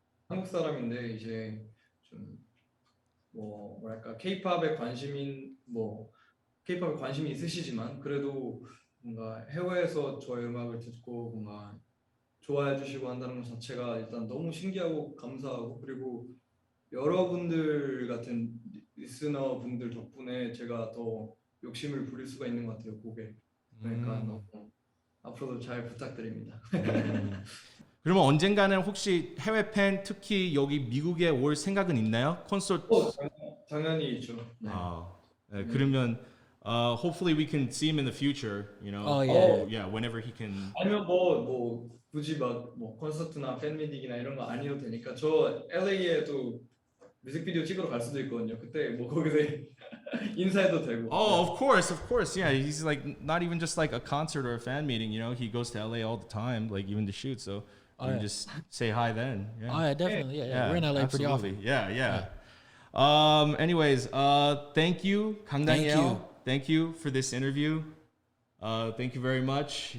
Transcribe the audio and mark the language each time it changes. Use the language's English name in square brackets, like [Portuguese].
[Korean] 한국 사람인데 이제 좀 뭐랄까 케이팝에 관심이 있으시지만 그래도 뭔가 해외에서 저의 음악을 듣고 뭔가 좋아해 주시고 한다는 것 자체가 일단 너무 신기하고 감사하고 그리고 여러분들 같은 리스너 분들 덕분에 제가 더 욕심을 부릴 수가 있는 것 같아요 곡에. 그러니까 너무 앞으로도 잘 부탁드립니다. 그러면 언젠가는 혹시 해외 팬 특히 여기 미국에 올 생각은 있나요? 콘서트. 당연히 있죠. 네. 네, 그러면 [English] hopefully we can see him in the future, you know. Oh, yeah. Yeah, whenever he can. [Korean] 아니면 굳이 콘서트나 팬미팅이나 이런 거 아니어도 되니까 저 LA에도 뮤직비디오 찍으러 갈 수도 있거든요. 그때 거기서 인사해도 되고. [English] Oh, of course. Yeah, he's like not even just like a concert or a fan meeting, you know. He goes to LA all the time, like even to shoot. So you can just say hi then. Yeah. Oh yeah, definitely. Yeah. We're in LA pretty often. Yeah. Anyways, thank you, Kang Daniel. Thank you for this interview. Thank you very much.